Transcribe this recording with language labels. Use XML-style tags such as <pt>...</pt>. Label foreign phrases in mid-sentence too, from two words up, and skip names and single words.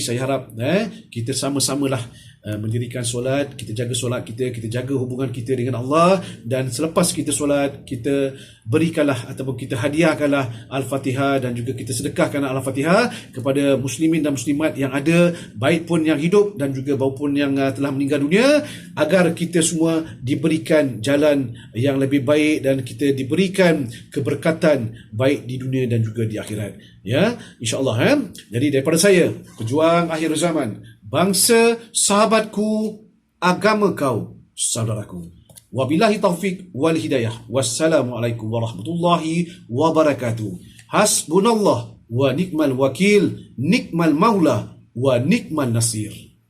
<ms>Saya harap kita sama-samalah mendirikan solat, kita jaga solat kita jaga hubungan kita dengan Allah, dan selepas kita solat kita berikanlah ataupun kita hadiahkanlah Al-Fatihah dan juga kita sedekahkan Al-Fatihah kepada muslimin dan muslimat yang ada, baik pun yang hidup dan juga maupun yang telah meninggal dunia, agar kita semua diberikan jalan yang lebih baik dan kita diberikan keberkatan baik di dunia dan juga di akhirat. InsyaAllah. Jadi daripada saya, pejuang akhir zaman, bangsa sahabatku, agama kau saudaraku.</ms> <ar>وبالله التوفيق والهداية والسلام عليكم ورحمة الله وبركاته. حسبنا الله ونعم الوكيل نعم المولى ونعم النصير.</ar>